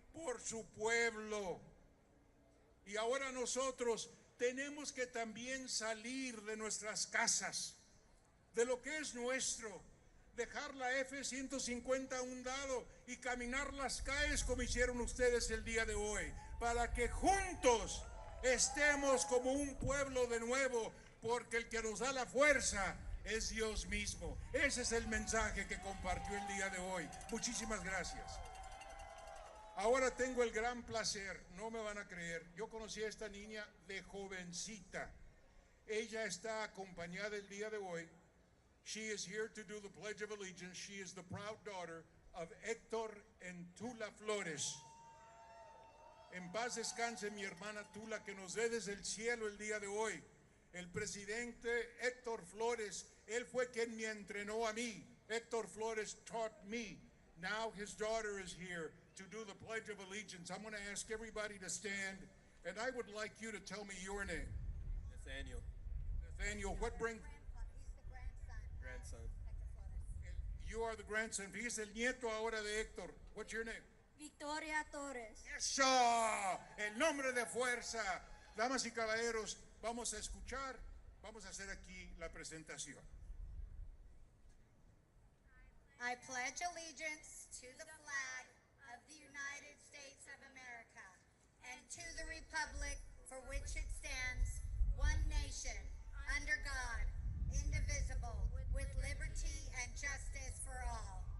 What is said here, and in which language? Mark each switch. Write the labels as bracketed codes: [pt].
[es] Por su pueblo. Y ahora nosotros tenemos que también salir de nuestras casas, de lo que es nuestro, dejar la F-150 a un lado y caminar las calles como hicieron ustedes el día de hoy, para que juntos estemos como un pueblo de nuevo, porque el que nos da la fuerza es Dios mismo. Ese es el mensaje que compartió el día de hoy. Muchísimas gracias. Ahora tengo el gran placer, no me van a creer, yo conocí a esta niña de jovencita. Ella está acompañada el día de hoy. [en] She is here to do the Pledge of Allegiance. She is the proud daughter of Héctor and Tula Flores. [es] En paz descanse mi hermana Tula, que nos ve desde el cielo el día de hoy. El presidente Héctor Flores, él fue quien me entrenó a mí. [en] Héctor Flores taught me. Now his daughter is here to do the Pledge of Allegiance. I'm going to ask everybody to stand, and I would like you to tell me your name. Nathaniel. Nathaniel, what brings... He's the grandson. Grandson. You are the grandson. He's [es] el nieto ahora de [en] Héctor. What's your name? Victoria Torres. [es] Eso, el nombre de fuerza. Damas y caballeros, vamos a escuchar, vamos a hacer aquí la presentación. [en] I pledge allegiance to the flag of the United States of America and to the republic for which it stands, one nation, under God, indivisible, with liberty and justice for all.